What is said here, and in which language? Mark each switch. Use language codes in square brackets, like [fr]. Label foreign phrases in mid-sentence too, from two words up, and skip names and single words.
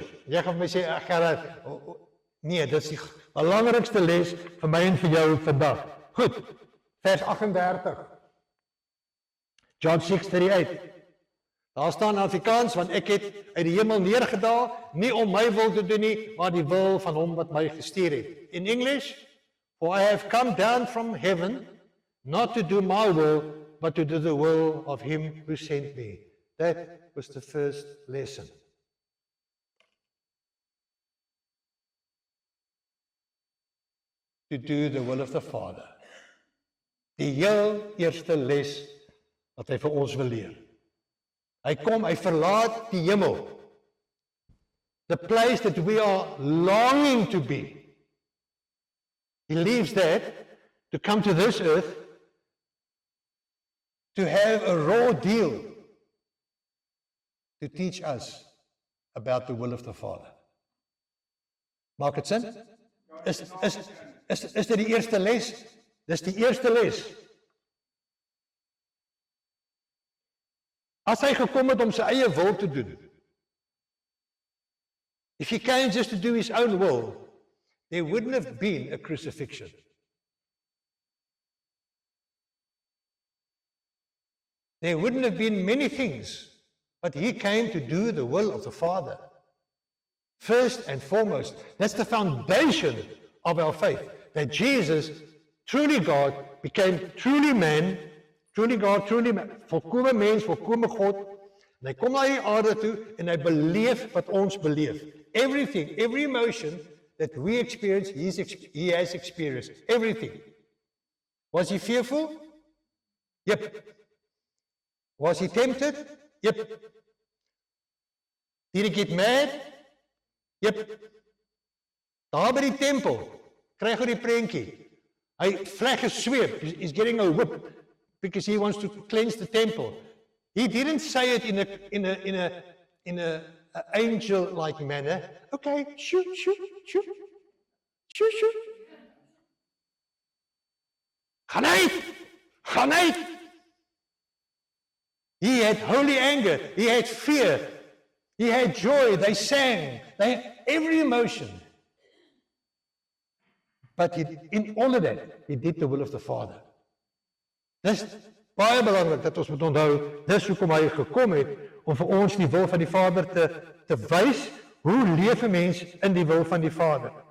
[af] Jy gaan my sê, Gerard, nee, dit is die belangrikste les vir my en vir jou vandag. Goed, vers 38. John 6:38. Daar staan in Afrikaans, want ek het uit die hemel neergedaal, nie om my wil te doen nie, maar die wil van hom wat my gestuur het. [en] In English, for I have come down from heaven, not to do my will, but to do the will of him who sent me. That was the first lesson. To do the will of the Father. [af] Die heel eerste les wat hy vir ons wil leer. Hy kom, hy verlaat die hemel. [en] The place that we are longing to be. He leaves that to come to this earth to have a raw deal to teach us about the will of the Father. [af] Maak dit sin? Is dit die eerste les? Dis die eerste les. As hy gekom het om sy eie wil te doen, [en] if he came just to do his own will, there wouldn't have been a crucifixion. There wouldn't have been many things, but he came to do the will of the Father. First and foremost, that's the foundation of our faith, that Jesus, truly God, became truly man, truly God, truly man, [af] volkome mens, volkome God, en hy kom na die aarde toe, en hy beleef wat ons beleef. [en] Everything, every emotion that we experience, he has experienced. Everything. Was he fearful? Yep. Was he tempted? Yep. Did he get mad? Yep. [af] Daar by die tempel, krijg hy die prentjie. Hy vleg gesweep, [en] he's getting a whip, because he wants to cleanse the temple. He didn't say it in a angel-like manner. Okay, shoot. [af] Gaan uit! [en] He had holy anger, he had fear, he had joy, they sang, they had every emotion. But in all of that, he did the will of the Father. [af] Dis baie belangrik dat ons moet onthou, dis hoekom hy gekom het, om vir ons die wil van die Vader te wys, hoe leef 'n mens in die wil van die Vader.